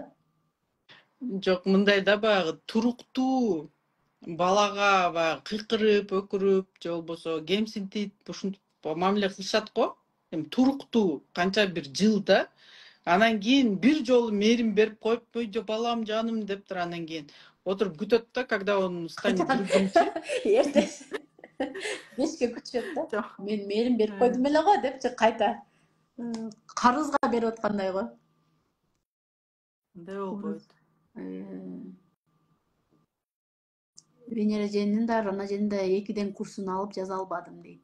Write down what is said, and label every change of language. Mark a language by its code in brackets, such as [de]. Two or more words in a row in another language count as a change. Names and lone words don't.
[ky] Жок, мындай да баягы туруктуу балага баягы кыйкырып, өкүрүп же болбосо кемсинтип ушинтип мамиле кылышат го. Эми туруктуу канча бир жыл да. Анан кийин бир жолу мээрим берип коюп, өйдө балам, жаным дептир. Анан кийин отуруп күтөт да, [ru] когда он станет другимчи. [ky] Эртеси бешке күтүшөт да. Жок. Мен мээрим берип койдум эле го депчи кайта карызга берип аткандай го. Мындай болбойт. Венера эженин да, Рана эженин да 2ден курсун алып жаза албадым дейт.